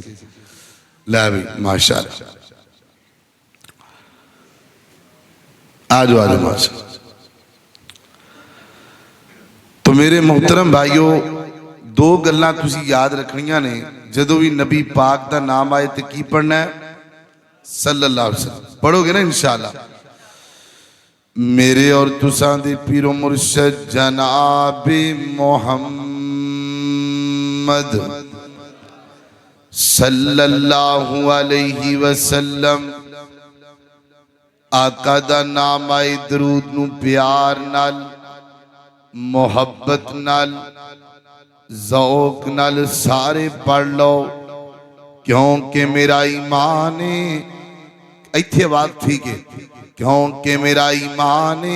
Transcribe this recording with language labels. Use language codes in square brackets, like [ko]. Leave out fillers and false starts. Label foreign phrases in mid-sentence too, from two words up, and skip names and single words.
[pa] لے بھی ماشاءاللہ، آ جاؤ ماشاءاللہ. تو میرے محترم بھائیوں، دو گلاں تسیں یاد رکھنیاں نے. جدوں بھی نبی پاک دا نام آئے تو کی پڑھنا ہے? [ar] صلى الله عليه وسلم [pa] پڑھو گے نا انشاءاللہ. میرے اور تساں دے پیرو مرشد جناب محمد [ar] صلى الله عليه وسلم [pa] آقا دا نام آئے درود نوں پیار نال، محبت نال، ذوق نال سارے پڑھ لو، کیونکہ میرا ایمان ہے. اتھے آواز ٹھیک ہے، کیونکہ میرا ایمان ہے.